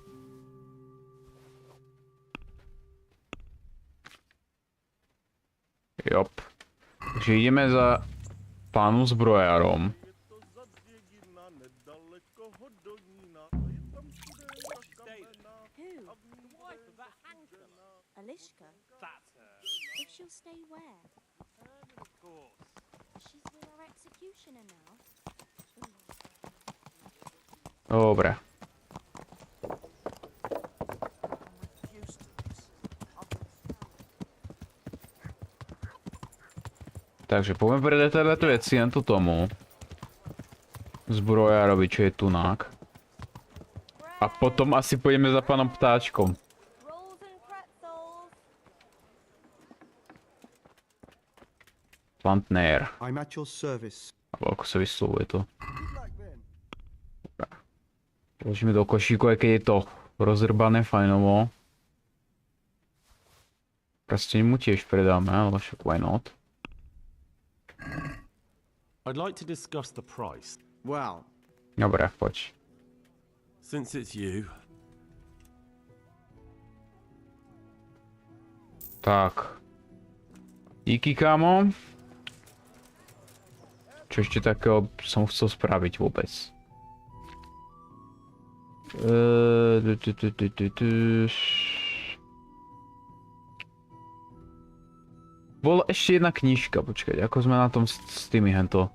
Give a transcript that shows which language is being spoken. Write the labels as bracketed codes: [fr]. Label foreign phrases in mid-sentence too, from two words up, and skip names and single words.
[sk] Jop. Takže ideme za pánom zbrojárom. Alishka? [en] That's her. If she'll stay where? Of course. She's with our executioner now. [sk] Dobre. Takže poďme predať teda tie veci len tu tomu. Zbrojárovi, čo je tunák. A potom asi pôjdeme za pánom ptáčkom. Plantner. [en] I'm at your service. [sk] Alebo ako sa vyslovuje to. Položíme do košíku, aj keď je to rozrbané fajnovo. Prsteň mu tiež predáme, ale však [en] why not. I'd like to discuss the price. Well, [sk] Dobre, poď. [en] Since it's you, [sk] Tak. Díky, kámo. Čo ešte takého som chcel spraviť vôbec? Bola ešte jedna knižka, počkať, ako sme na tom s tými hento.